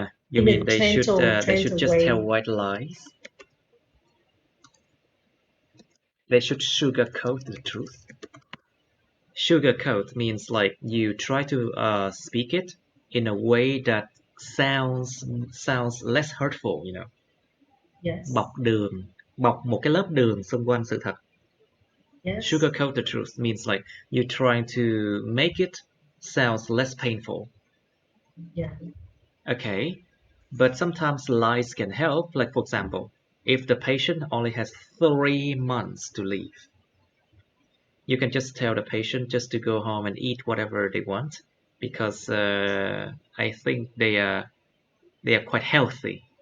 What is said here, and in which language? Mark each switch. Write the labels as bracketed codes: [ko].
[en] You mean they should just tell white lies? They should sugarcoat the truth. Sugarcoat means like you try to speak it in a way that sounds less hurtful, you know. Yes. [vi] Bọc một cái lớp đường xung quanh sự thật. [en] Yes. Sugarcoat the truth means like you're trying to make it sounds less painful. Yeah. Okay, but sometimes lies can help. Like for example, if the patient only has 3 months to live, you can just tell the patient just to go home and eat whatever they want, because I think they are quite healthy.